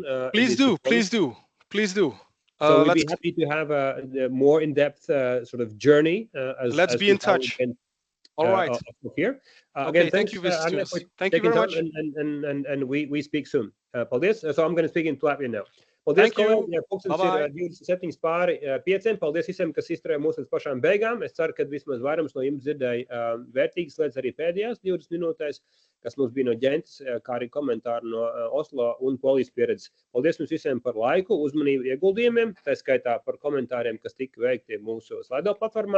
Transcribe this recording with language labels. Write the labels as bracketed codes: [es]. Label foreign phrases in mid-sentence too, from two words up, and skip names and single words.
[en] Please do. So we'd be happy to have a more in-depth sort of journey. Let's be in touch. All right. Here. Okay, again, thank you, visitors. Thank you very much. And we speak soon. Paldies. So I'm going to speak in Latvian now. [lv] Paldies, kolēģi. Pulkstens ir 27 pāri 5. Paldies visiem, kas izturēja mūs līdz pašām beigām. Es ceru, ka vismaz vairums no jums dzirdēja vērtīgas lietas arī pēdējās 20 minūtēs. kas mums bija no Ģentes, kā arī komentāri no Oslo un Polijas pieredzes. Paldies jums visiem par laiku, uzmanību, ieguldījumiem, tā skaitā par komentāriem, kas tika veikti mūsu Slido platformā.